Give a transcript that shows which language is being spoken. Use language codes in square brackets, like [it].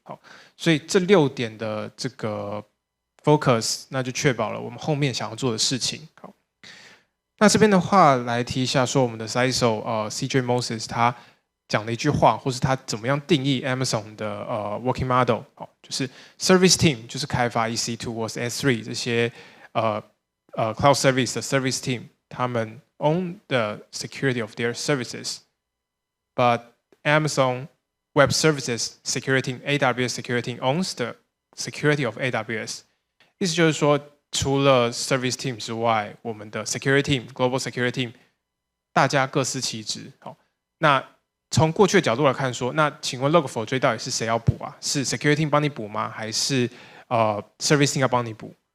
[zh] 好，所以这6点的这个 focus， 那就确保了我们后面想要做的事情。好，那这边的话来提一下说我们的 CISO CJ Moses 他讲了一句话，或是他怎么样定义 Amazon 的working model。好，就是 [en] service team [zh] 就是开发 [en] EC2 或是 S3 这些cloud service 的 service team， [zh] 他们 [en] own the security of their services, but Amazon Web Services Security AWS Security owns the security of AWS。 [zh] 意思就是说，除了 service team 之外，我们的 security team、global security team 大家各司其职。好，那从过去的角度来看说，那请问 Log4j 到底是谁要补啊？是 security team 帮你补吗？还是service team 要帮你补？